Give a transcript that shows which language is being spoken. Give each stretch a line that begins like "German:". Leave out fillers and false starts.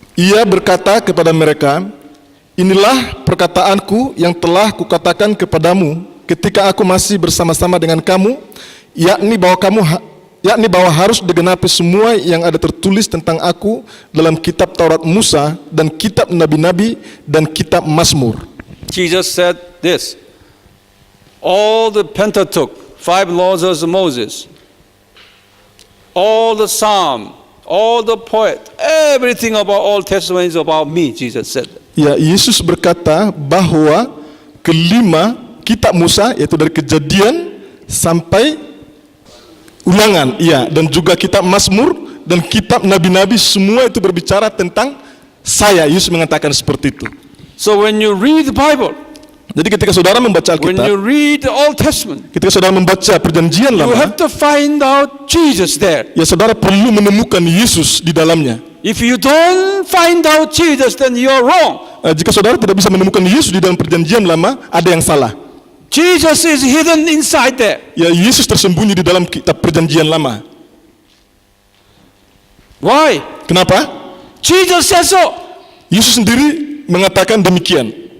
Indonesian: Ia berkata kepada mereka, inilah perkataanku yang telah kukatakan kepadamu ketika aku masih bersama-sama dengan kamu, yakni bahwa harus digenapi semua yang ada tertulis tentang aku dalam kitab Taurat Musa dan kitab nabi-nabi dan kitab Mazmur.
English: Jesus said this, all the Pentateuch, 5 laws of Moses, all the Psalm, all the poet, everything about Old Testament is about me, Jesus said.
Indonesian: Ya, Yesus berkata bahwa kelima kitab Musa, yaitu dari Kejadian sampai Ulangan, ya, dan juga kitab Mazmur dan kitab nabi-nabi, semua itu berbicara tentang saya. Yesus mengatakan seperti itu.
English: So when you read the Bible,
Indonesian: jadi ketika saudara membaca
English: when
Indonesian: Alkitab,
English: you read the Old Testament,
Indonesian: ketika saudara membaca Perjanjian
English: you
Indonesian: Lama,
English: have to find out Jesus there.
Indonesian: ya saudara perlu menemukan Yesus di dalamnya.
English: If you don't find out Jesus, then you're wrong.
Indonesian: Jika saudara tidak bisa menemukan Yesus di dalam Perjanjian Lama, ada yang salah.
English: Jesus is hidden inside there.
Indonesian: Ya, Yesus tersembunyi di dalam kitab Perjanjian Lama.
English: Why?
Indonesian: Kenapa?
English: Jesus says so.
Indonesian: Yesus sendiri mengatakan demikian.